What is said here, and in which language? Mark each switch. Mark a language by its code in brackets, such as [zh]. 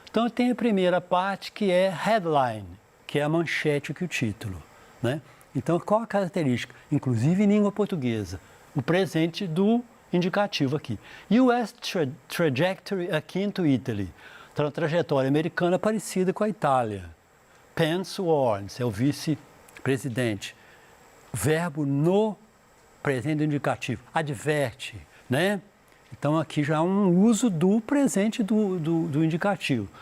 [pt] Então, tem a primeira parte que é headline, que é a manchete que o título, né? Então, qual a característica? Inclusive em língua portuguesa, o presente do indicativo aqui. [en] US trajectory akin to Italy. [pt] Trajetória americana parecida com a Itália. [en] Pence warns, [pt] é o vice-presidente. Verbo no presente do indicativo, adverte, né? Então, aqui já há um uso do presente do indicativo.